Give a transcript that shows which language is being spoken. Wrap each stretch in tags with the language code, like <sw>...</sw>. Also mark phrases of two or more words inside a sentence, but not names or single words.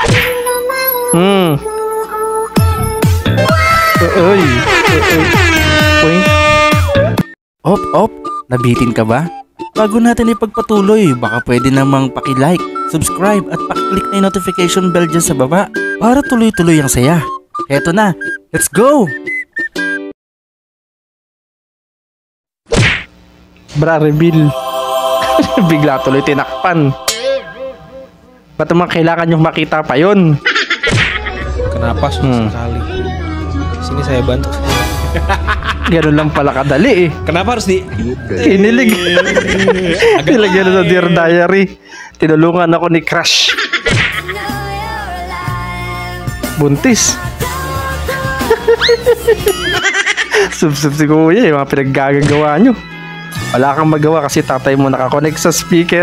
<tl>Uy. Uy. Op, nabitin ka ba? Bago natin ipagpatuloy, baka pwede namang paki-like, subscribe at paki-click na yung notification bell dyan sa baba para tuloy-tuloy ang saya. Eto na,</tl> <en>let's go!</en> <tl>Bra, reveal. Bigla tuloy tinakpan. Ba't naman kailangan nyo makita pa yun?</tl> <id>Kenapa sekali? Sini saya bantu.</id> <tl>Ganun lang pala kadali, eh.</tl> <id>Kenapa harus di...</id> <tl>Kinilig. Nilagyan na sa Dear Diary. Tinulungan ako ni Crush. Buntis. Sub-sub si kuya, yung mga pinaggagawa nyo. Wala kang magawa kasi tatay mo nakakonect sa speaker.</tl>